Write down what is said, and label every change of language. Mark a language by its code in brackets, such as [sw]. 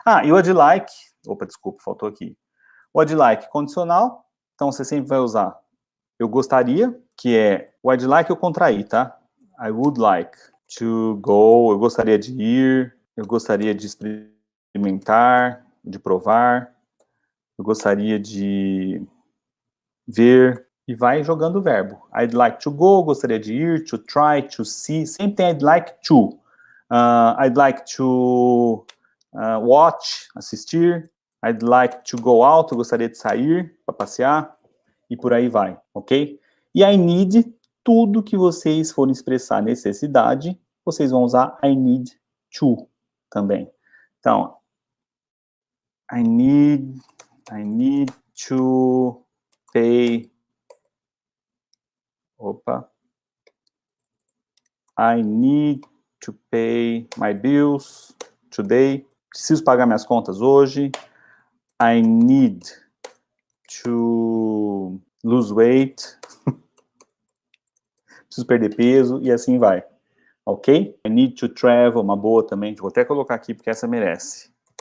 [pt] E o [en] I'd like, [pt] desculpa, faltou aqui. O I'd like condicional, então você sempre vai usar eu gostaria, que é o I'd like eu contraí, tá? [en] I would like to go, [pt] eu gostaria de ir, eu gostaria de experimentar, de provar, eu gostaria de ver, e vai jogando o verbo. [en] I'd like to go, [pt] gostaria de ir, [en] to try, to see, [pt] sempre tem [en] I'd like to. I'd like to watch, assistir. I'd like to go out, [pt] eu gostaria de sair para passear, e por aí vai, ok? E I need, tudo que vocês forem expressar necessidade, vocês vão usar [en] I need to [pt] também. [en] Então, I need to pay. I need to pay my bills today. [pt] Preciso pagar minhas contas hoje. [en] I need to lose weight. [pt] Preciso perder peso e assim vai. Ok? [en] I need to travel, [pt] uma boa também. Vou até colocar aqui porque essa merece.